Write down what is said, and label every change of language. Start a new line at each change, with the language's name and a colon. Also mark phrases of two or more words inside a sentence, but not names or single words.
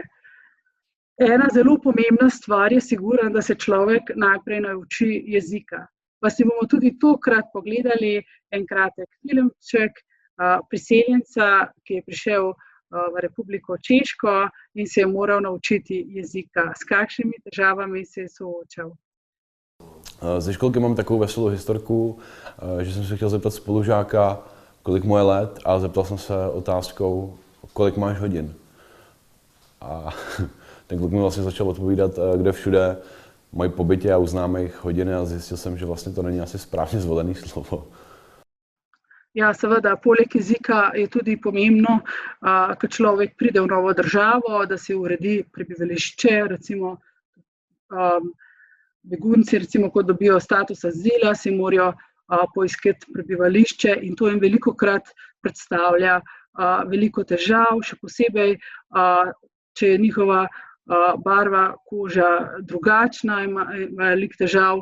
Slovenian: Ena zelo pomembna stvar je sigurno, da se človek najprej nauči jezika. Pa si bomo tudi tokrat pogledali en kratek filmček priseljenca, ki je prišel v Republiko Češko in se je moral naučiti jezika. S kakšnimi težavami se je soočal?
Czech: Ze školky mám takovou veselou historku, že jsem se chtěl zeptat spolužáka, kolik mu je let, a zeptal jsem se otázkou, kolik máš hodin. A ten kluk mi vlastně začal odpovídat, kde všude mají po bytě a u známých hodiny, a zjistil jsem, že vlastně to není asi správně zvolený slovo.
Slovenian: Ja, seveda, poleg jezika je tudi pomembno, ko človek pride v novo državo, da si uredi prebivališče, recimo begunci, recimo, ko dobijo status azila, si morajo poiskati prebivališče in to jim velikokrat predstavlja veliko težav, še posebej, če je njihova barva koža drugačna, ima veliko težav.